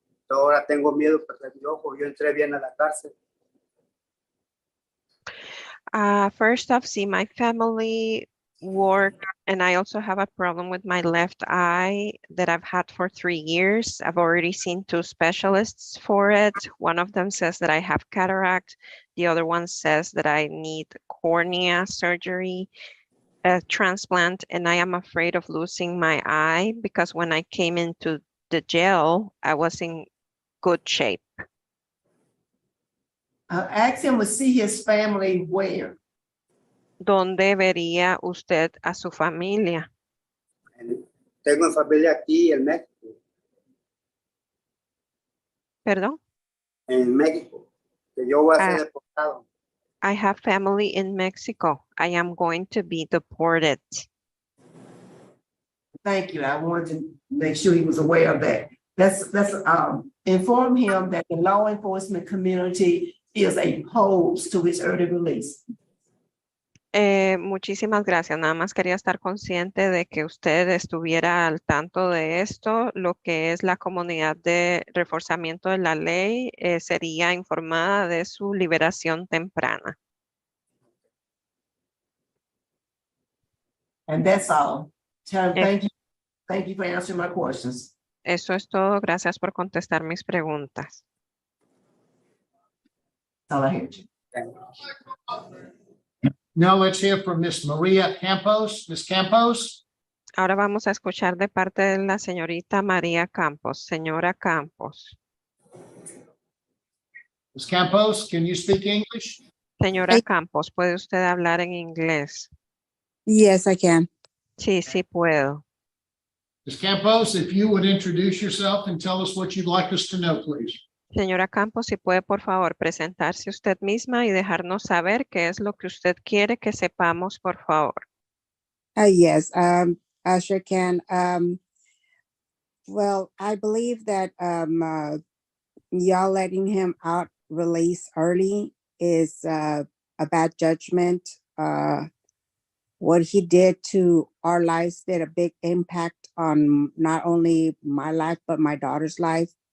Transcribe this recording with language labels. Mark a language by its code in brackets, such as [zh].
[es] Ahora tengo miedo de perder mi ojo. Yo entré bien a la cárcel. [en] First off, see my family work, and I also have a problem with my left eye that I've had for 3 years. I've already seen 2 specialists for it. One of them says that I have cataract. The other one says that I need cornea surgery, a transplant, and I am afraid of losing my eye because when I came into the jail, I was in good shape. Ask him to see his family where? [es] ¿Dónde vería usted a su familia? Tengo familia aquí en México. ¿Perdón? En México, que yo voy a ser Ah, deportado. [en] I have family in Mexico. I am going to be deported. Thank you. I wanted to make sure he was aware of that. Let's inform him that the law enforcement community is opposed to his early release. [es] Muchísimas gracias. Nada más quería estar consciente de que usted estuviera al tanto de esto. Lo que es la comunidad de reforzamiento de la ley sería informada de su liberación temprana. [en] And that's all. Chairman, Eh, thank you. Thank you for answering my questions. [es] Eso es todo. Gracias por contestar mis preguntas. [en] That's all I heard you. Now let's hear from Miss Maria Campos. Miss Campos? [es] Ahora vamos a escuchar de parte de la señorita María Campos. Señora Campos. [en] Miss Campos, can you speak English? [es] Señora Campos, ¿puede usted hablar en inglés? [en] Yes, I can. [es] Sí, sí puedo. [en] Miss Campos, if you would introduce yourself and tell us what you'd like us to know, please. [es] Señora Campos, si puede por favor presentarse usted misma y dejarnos saber qué es lo que usted quiere que sepamos, por favor. [en] Yes, I sure can. Well, I believe that y'all letting him out release early is a bad judgment. What he did to our lives did a big impact on not only my life, but my daughter's life.